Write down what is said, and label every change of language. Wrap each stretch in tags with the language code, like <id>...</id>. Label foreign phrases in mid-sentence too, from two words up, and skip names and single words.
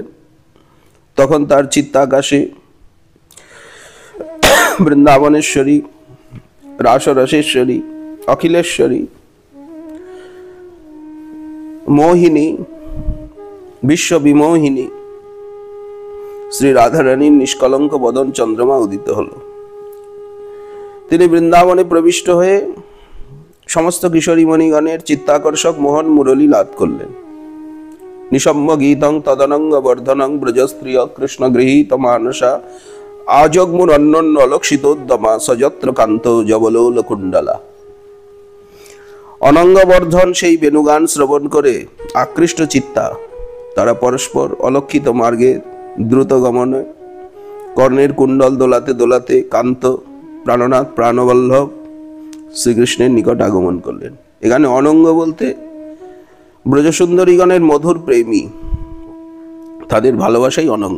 <bn>তখন তার চিত্তাকাশে বৃন্দাবনেশ্বরী, রাসরসেশ্বরী, অখিলেশ্বরী, মোহিনী, বিশ্ববিমোহিনী শ্রী রাধারানীর নিষ্কলঙ্ক বদন চন্দ্রমা উদিত হল। তিনি বৃন্দাবনে প্রবিষ্ট হয়ে সমস্ত কিশোরীমণিগণের চিত্তাকর্ষক মোহন মুরলী লাভ করলেন।</bn> <sa>নিসম্য গীতং তদনঙ্গ বর্ধনং ব্রজস্ত্রিয় কৃষ্ণ গৃহীত মানসা আজগ্মুর অন্যন্য অলক্ষিতোদ্যমা সযত্র কান্ত জবলোল কুণ্ডলা।</sa> <bn>অনঙ্গবর্ধন সেই বেণুগান শ্রবণ করে আকৃষ্ট চিত্তা তারা পরস্পর অলক্ষিত মার্গে দ্রুত গমনে কর্ণের কুণ্ডল দোলাতে দোলাতে কান্ত প্রাণনাথ প্রাণবল্লভ শ্রীকৃষ্ণের নিকট আগমন করলেন। এখানে অনঙ্গ বলতে ব্রজসুন্দরীগণের মধুর প্রেমী, তাদের ভালোবাসাই অনঙ্গ।</bn>